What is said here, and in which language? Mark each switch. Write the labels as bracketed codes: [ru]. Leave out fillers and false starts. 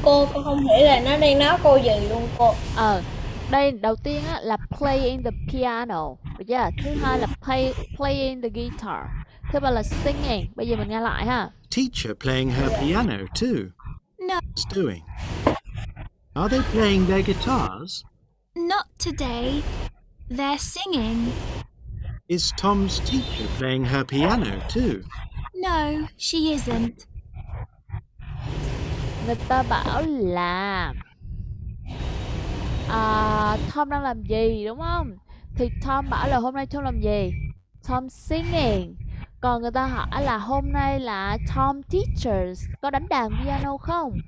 [vi] Cô không hiểu là nó đang nói cô gì luôn cô. Đây đầu tiên á, là [en] play in the piano. [vi] Được chưa? Thứ hai là [en] play in the guitar. [vi] Thứ ba là singing. Bây giờ mình nghe lại ha. [en] Teacher playing her piano too? No. What's doing? Are they playing their guitars? Not today. They're singing. Is Tom's teacher playing her piano too? No, she isn't. [vi] Người ta bảo là Tom đang làm gì, đúng không? Thì Tom bảo là hôm nay Tom làm gì? Tom singing. Còn người ta hỏi là hôm nay là Tom teachers có đánh đàn piano không?